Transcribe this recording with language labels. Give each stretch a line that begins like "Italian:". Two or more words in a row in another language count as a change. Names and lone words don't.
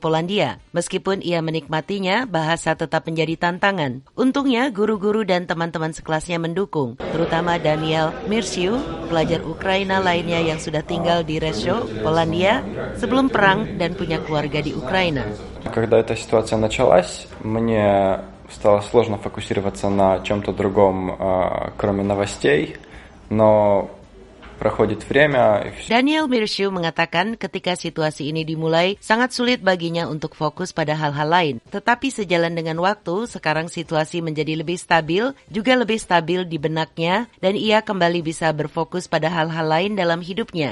Indonesian: Meskipun ia menikmatinya, bahasa tetap menjadi tantangan tantangan. Untungnya, guru-guru dan teman-teman sekelasnya mendukung, terutama Daniel Mirshiu, pelajar Ukraina lainnya yang sudah tinggal di Rzeszów, Polandia, sebelum perang dan punya keluarga di Ukraina.
Russian: Когда эта ситуация началась, мне стало сложно фокусироваться на чем-то другом, кроме новостей, но проходит время.
Indonesian: Daniel Mirshiu mengatakan ketika situasi ini dimulai, sangat sulit baginya untuk fokus pada hal-hal lain. Tetapi sejalan dengan waktu, sekarang situasi menjadi lebih stabil, juga lebih stabil di benaknya, dan ia kembali bisa berfokus pada hal-hal lain dalam hidupnya.